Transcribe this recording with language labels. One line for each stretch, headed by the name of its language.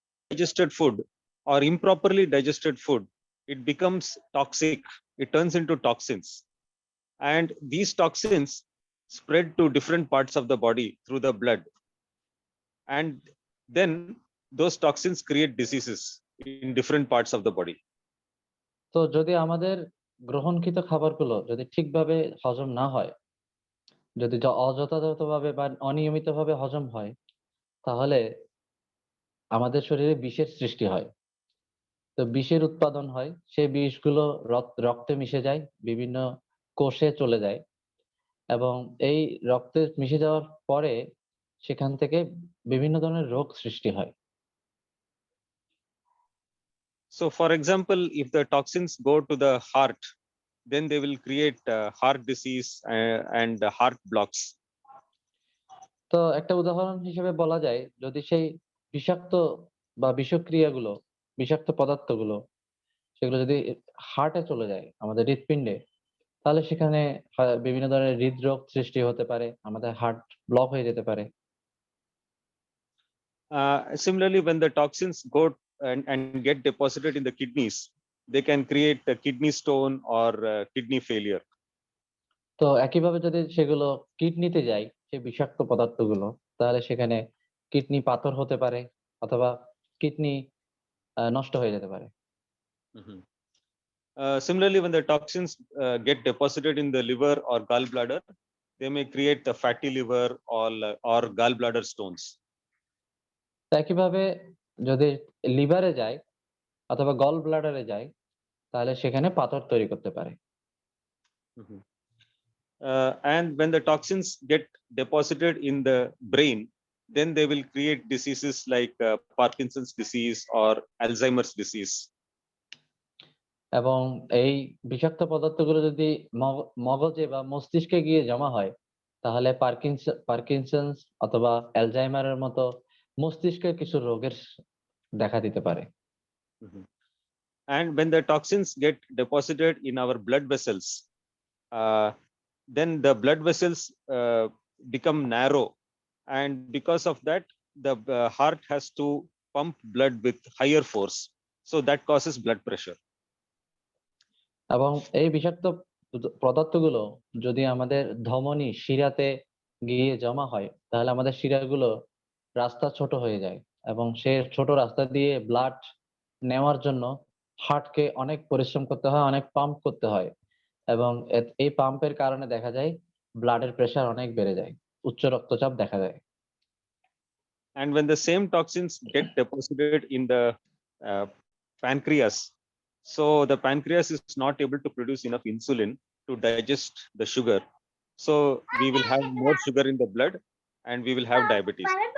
English: Digested food or improperly digested food, it becomes toxic, it turns into toxins, and these toxins spread to different parts of the body through the blood, and then those toxins create diseases in different parts of the body.
Bangla: তো যদি আমাদের গ্রহণকৃত খাবারগুলো যদি ঠিকভাবে হজম না হয়, যদি অযথাযথভাবে বা অনিয়মিতভাবে হজম হয়, তাহলে আমাদের শরীরে বিষের সৃষ্টি হয়। তো বিষের উৎপাদন হয়, সেই বিষগুলো রক্তে মিশে যায়, বিভিন্ন কোষে চলে যায়, এবং এই রক্তে মিশে যাওয়ার পরে সেখান থেকে বিভিন্ন ধরনের রোগ সৃষ্টি হয়।
English: So for example, if the toxins go to the heart, then they will create heart disease and heart blocks.
Bangla: তো একটা উদাহরণ হিসেবে বলা যায়, যদি সেই বিষাক্ত বা বিষক্রিয়াগুলো, বিষাক্ত পদার্থগুলো, সেগুলো যদি হার্টে চলে যায়, আমাদের হৃৎপিণ্ডে, তাহলে সেখানে বিভিন্ন ধরনের হৃদরোগ সৃষ্টি হতে পারে, আমাদের হার্ট ব্লক হয়ে যেতে পারে।
English: Similarly, when the toxins go and get deposited in the kidneys, they can create a kidney stone or kidney failure.
Bangla: তো একইভাবে যদি সেগুলো কিডনিতে যায়, সেই বিষাক্ত পদার্থগুলো, তাহলে সেখানে কিডনি পাথর হতে পারে, অথবা কিডনি নষ্ট হয়ে যেতে পারে।
English: Similarly, when the toxins get deposited in the liver or gallbladder, they may create a fatty liver or gallbladder stones.
Bangla: একইভাবে যদি লিভারে যায় অথবা গল ব্লাডারে যায়, তাহলে সেখানে পাথর তৈরি করতে পারে।
English: And when the toxins get deposited in the brain, then they will create diseases like Parkinson's disease or Alzheimer's disease.
Bangla: এবং এই বিষাক্ত পদার্থগুলো যদি মগজে বা মস্তিষ্কে গিয়ে জমা হয়, তাহলে পার্কিনসন্স অথবা অ্যালজাইমারের মতো মস্তিষ্কের কিছু রোগের দেখা দিতে পারে।
English: And when the toxins get deposited in our blood vessels, then the blood vessels become narrow, and because of that, the heart has to pump blood with higher force, so that causes blood pressure.
Bangla: এবং এই বিষাক্ত পদার্থগুলো যদি আমাদের ধমনী শিরাতে গিয়ে জমা হয়, তাহলে আমাদের শিরাগুলো রাস্তা ছোট হয়ে যায়, এবং সে ছোট রাস্তা দিয়ে ব্লাড নেওয়ার জন্য হার্টকে অনেক পরিশ্রম করতে হয়, অনেক পাম্প করতে হয়, এবং এই পাম্পের কারণে দেখা যায় ব্লাডের প্রেসার অনেক বেড়ে যায়, উচ্চ রক্তচাপ দেখা যায়।
English: And when the same toxins get deposited in the pancreas, so the pancreas is not able to produce enough insulin to digest the sugar, so we will have more sugar in the blood and we will have diabetes.